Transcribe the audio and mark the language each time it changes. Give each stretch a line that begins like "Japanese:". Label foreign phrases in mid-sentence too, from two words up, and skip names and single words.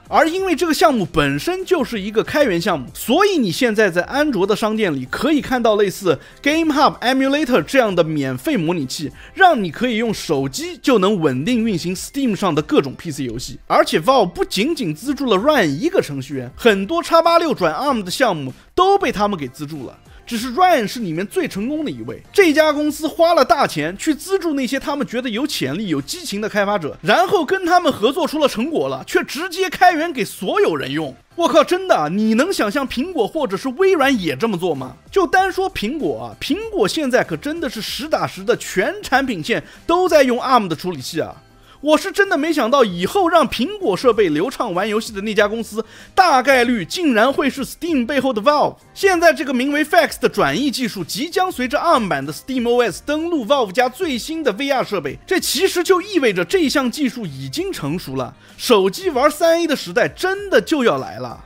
Chinese: 而因為這個項目本身就是一個開源項目，所以你現在在安卓的商店裡可以看到類似 GameHub Emulator 這樣的免費模擬器，讓你可以用手機就能穩定運行 Steam 上的各種 PC 遊戲。而且 Valve Valve 不僅僅資助了 Ryan 一個程序員，很多 X86 轉 ARM 的項目都被他們給資助了。只是 Ryan 是裡面最成功的一位。這家公司花了大錢去資助那些他們覺得有潛力、有激情的開發者，然後跟他們合作出了成果了，卻直接開源給所有人用。我靠，真的，你能想象蘋果或者是微軟也這麼做嗎？就單說蘋果啊，蘋果現在可真的是實打實的全產品線都在用 ARM 的處理器啊。我是真的沒想到，以後讓蘋果設備流暢玩遊戲的那家公司，大概率竟然會是 Steam 背後的 Valve。現在這個名為 FAX 的轉譯技術即將隨着 ARM 版的 SteamOS 登陸 Valve 家最新的 VR 設備，這其實就意味着這項技術已經成熟了，手機玩 3A 的時代真的就要來了。